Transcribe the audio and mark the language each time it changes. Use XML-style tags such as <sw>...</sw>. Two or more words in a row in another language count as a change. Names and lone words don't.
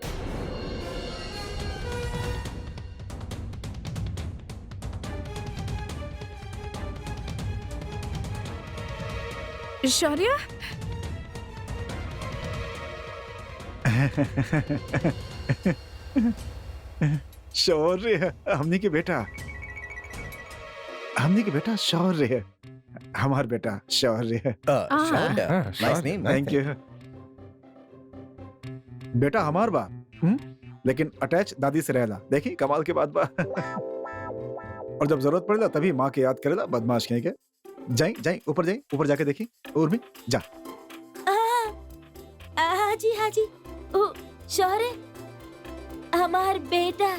<bho>शौर्य शौर्य हमनी के बेटा। हमनी के बेटा शौर्य है। हमार बेटा शौर्य है। शौर्य,</bho> <en>Ah, नाइस sorry. नेम। Thank you.</en> <bho>बेटा हमार बा, लेकिन अटैच दादी से रहला। देखी कमाल के बात बा। और जब जरूरत पड़ेला तभी माँ के याद करेला, बदमाश कहीं के। जाई ऊपर जाके देखी। उर्मी जा। हाँ जी। ओ शौर्य हमार बेटा।</bho>